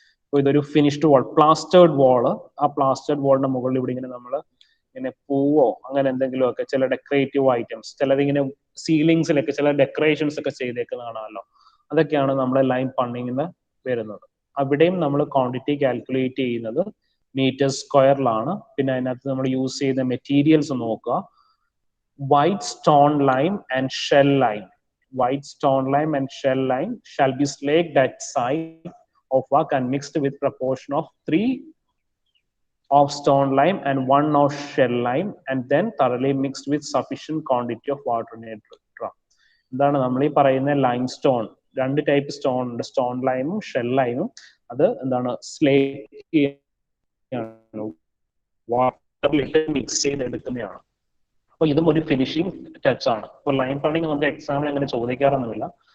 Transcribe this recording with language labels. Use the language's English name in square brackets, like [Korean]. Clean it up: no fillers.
[Malayalam] അപ്പോൾ ഇതൊരു ഫിനിഷ്ഡ് വാൾ, പ്ലാസ്റ്റേർഡ് വാള്. ആ പ്ലാസ്റ്റേർഡ് വാളിന്റെ മുകളിൽ ഇവിടെ ഇങ്ങനെ നമ്മൾ ഇങ്ങനെ പൂവോ അങ്ങനെ എന്തെങ്കിലും ഒക്കെ ചില ഡെക്കറേറ്റീവ് ഐറ്റംസ്, ചിലതിങ്ങനെ സീലിങ്സിലൊക്കെ ചില ഡെക്കറേഷൻസ് ഒക്കെ ചെയ്തേക്കുന്നതാണല്ലോ. അതൊക്കെയാണ് നമ്മുടെ ലൈൻ പണ്ണിങ്ങിന് വരുന്നത്. അവിടെയും നമ്മൾ ക്വാണ്ടിറ്റി കാൽക്കുലേറ്റ് ചെയ്യുന്നത് മീറ്റർ സ്ക്വയറിലാണ്. പിന്നെ അതിനകത്ത് നമ്മൾ യൂസ് ചെയ്യുന്ന മെറ്റീരിയൽസ് നോക്കുക. [English] White stone lime and shell lime. White stone lime and shell lime shall be slaked at side of work and mixed with proportion of 3 of stone lime and 1 of shell lime and then thoroughly mixed with sufficient quantity of water in a drum. [Malayalam] എന്താണ് നമ്മൾ ഈ പറയുന്ന lime stone? രണ്ട് type stone ഉണ്ട്, stone ലൈമും shell ലൈമും. അത് എന്താണ് സ്ലേക്ക് വാട്ടറിൽ mix ചെയ്തെടുക്കുന്നതാണ്. അപ്പൊ ഇതും ഒരു ഫിനിഷിംഗ് ടച്ച് ആണ്. ഇപ്പൊ ലൈൻ പണ്ണിങ് നമുക്ക് എക്സാമിൽ അങ്ങനെ ചോദിക്കാറൊന്നുമില്ല.